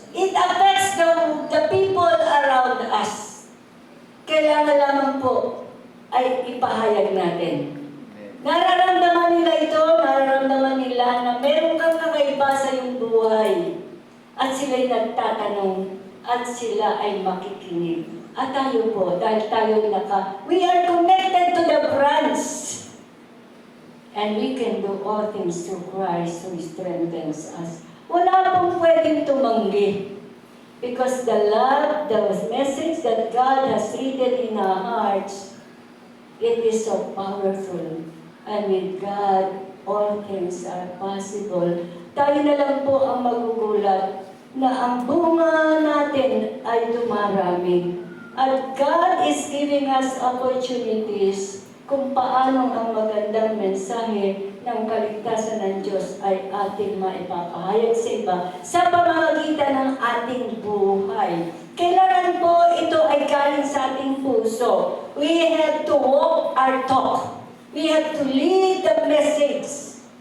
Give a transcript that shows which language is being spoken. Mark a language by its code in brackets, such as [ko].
[en] It affects the people around us. [tl] Kailangan lamang po ay ipahayag natin. Nararamdaman nila ito, nararamdaman nila na meron kang kakaiba sa iyong buhay. At sila'y nagtatanong, at sila ay makikinig. At tayo po, dahil tayo [en] we are connected to the branch. And we can do all things through Christ who strengthens us. [tl] Wala pong pwedeng tumanggi. [en] Because the love, the message that God has written in our hearts, it is so powerful. And with God, all things are possible. [tl] Tayo na lang po ang magugulat na ang bunga natin ay dumarami. At [en] God is giving us opportunities [tl] kung paano ang magandang mensahe ng kaligtasan ng Diyos ay ating maipapahayag sa iba sa pamamagitan ng ating buhay. Kailangan po ito ay galing sa ating puso. [en] We have to walk our talk. We have to lead the message.